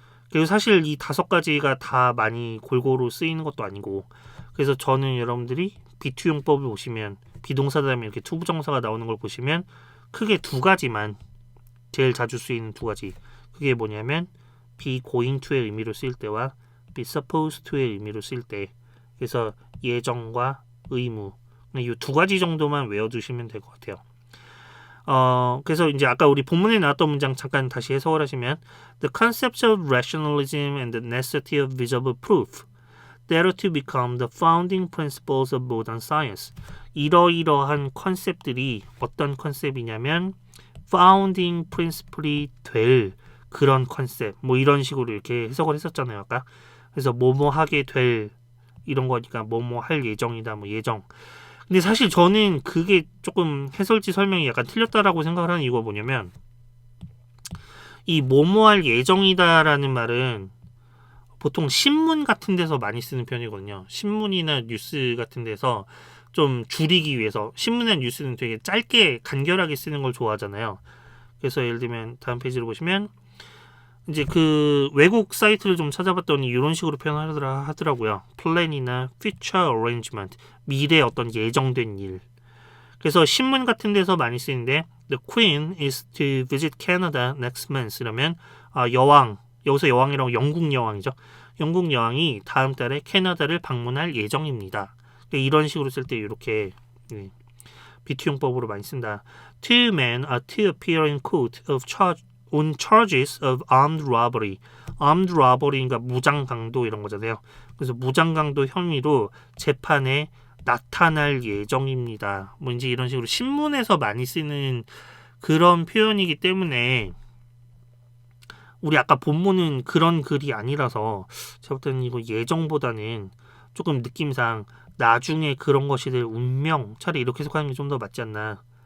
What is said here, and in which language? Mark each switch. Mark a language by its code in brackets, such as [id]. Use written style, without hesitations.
[ko] 그리고 사실 이 5가지가 다 많이 골고루 쓰이는 것도 아니고, 그래서 저는 여러분들이 비투용법을 보시면 비동사 다음에 이렇게 투부정사가 나오는 걸 보시면 크게 2가지만, 제일 자주 쓰이는 2가지, 그게 뭐냐면 be going to의 의미로 쓰일 때와 be supposed to의 의미로 쓰일 때. 그래서 예정과 의무, 이 2가지 정도만 외워두시면 될 것 같아요. 그래서 이제 아까 우리 본문에 나왔던 문장 잠깐 다시 해석을 하시면 [en] The concepts of rationalism and the necessity of visible proof that are to become the founding principles of modern science. [ko] 이러이러한 컨셉들이 어떤 컨셉이냐면 founding principle이 될 그런 컨셉, 뭐 이런 식으로 이렇게 해석을 했었잖아요 아까. 그래서 뭐뭐 하게 될 이런 거니까 뭐뭐 할 예정이다, 뭐 예정. 근데 사실 저는 그게 조금 해설지 설명이 약간 틀렸다라고 생각을 하는 이유가 뭐냐면, 이 뭐뭐 할 예정이다라는 말은 보통 신문 같은 데서 많이 쓰는 편이거든요. 신문이나 뉴스 같은 데서 좀 줄이기 위해서, 신문이나 뉴스는 되게 짧게 간결하게 쓰는 걸 좋아하잖아요. 그래서 예를 들면 다음 페이지를 보시면 이제 그 외국 사이트를 좀 찾아봤더니 이런 식으로 표현하더라고요. 플랜이나 future arrangement, 미래 어떤 예정된 일. 그래서 신문 같은 데서 많이 쓰이는데 [en] The Queen is to visit Canada next month. [ko] 이러면 여왕, 여기서 여왕이라고 영국 여왕이죠. 영국 여왕이 다음 달에 캐나다를 방문할 예정입니다. 이런 식으로 쓸 때 이렇게 비투용법으로 많이 쓴다. [en] Two men are to appear in court on charges of armed robbery. [ko] armed robbery가 무장 강도 이런 거잖아요. 그래서 무장 강도 혐의로 재판에 나타날 예정입니다. 뭐 이제 이런 식으로 신문에서 많이 쓰는 그런 표현이기 때문에 우리 아까 본문은 그런 글이 아니라서 제가 볼 때는 이거 예정보다는 조금 느낌상 나중에 그런 것이 될 운명, 차라리 이렇게 해석하는 게 좀 더 맞지 않나.